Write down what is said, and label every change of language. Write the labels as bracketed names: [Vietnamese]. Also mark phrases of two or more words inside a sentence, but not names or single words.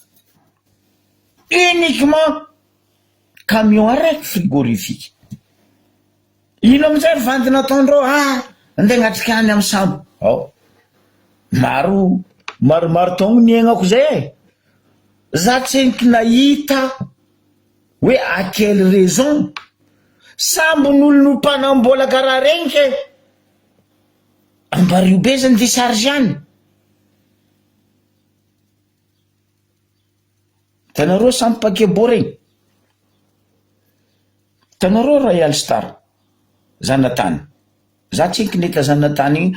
[French] uniquement camion [Malagasy] araiky frigorifique ino amizay vandina ataondreo andeha agnatrika any amy sambo maromaro taogno niaignako zay za tsy enky nahita hoe [French] à quelle raison [Malagasy] sambo n'olo no mpanambola karaha regny ke ambario be zany décharge any tanareo sambo pakebo regny tanareo Royal Star Zanatany za tsy enky neta Zanatany igny